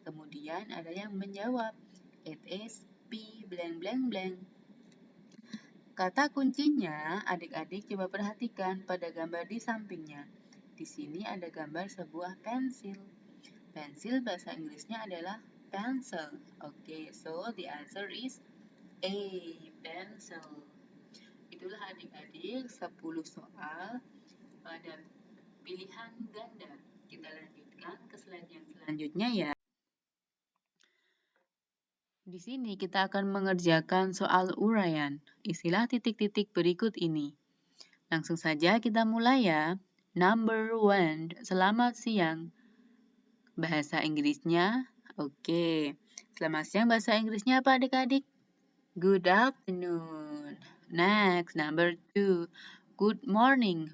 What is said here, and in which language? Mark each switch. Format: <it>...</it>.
<id>Kemudian ada yang menjawab,</id> <en>it is P blank blank blank.</en> <id>Kata kuncinya, adik-adik coba perhatikan pada gambar di sampingnya. Di sini ada gambar sebuah pensil. Pensil bahasa Inggrisnya adalah pencil.</id> <en>Oke, so the answer is A, pencil.</en> <id>Itulah adik-adik 10 soal pada pilihan ganda. Kita lanjutkan ke slide yang selanjutnya ya. Di sini kita akan mengerjakan soal uraian istilah titik-titik berikut ini. Langsung saja kita mulai ya.</id> <en>Number 1,</en> <id>selamat siang. Bahasa Inggrisnya, oke. Selamat siang bahasa Inggrisnya apa adik-adik?</id> <en>Good afternoon. Next, number 2, good morning.</en>